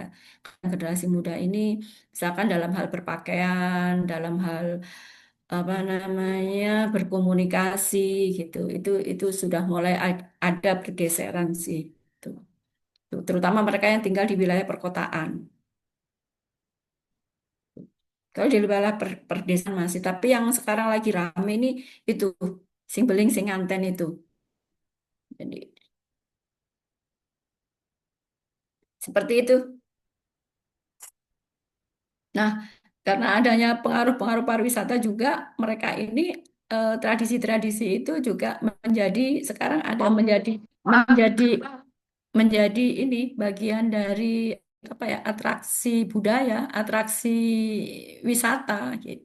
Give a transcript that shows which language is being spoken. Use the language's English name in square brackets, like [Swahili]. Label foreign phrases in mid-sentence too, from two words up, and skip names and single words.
[Indonesian] Generasi muda ini misalkan dalam hal berpakaian, dalam hal apa namanya berkomunikasi gitu. Itu sudah mulai ada pergeseran sih. Tuh. Terutama mereka yang tinggal di wilayah perkotaan. Kalau di wilayah perdesaan masih, tapi yang sekarang lagi rame ini itu [Balinese] sing beling sing nganten [Indonesian] itu. Jadi seperti itu. Nah, karena adanya pengaruh-pengaruh pariwisata juga, mereka ini tradisi-tradisi itu juga menjadi sekarang ada menjadi menjadi ini bagian dari apa ya, atraksi budaya, atraksi wisata gitu.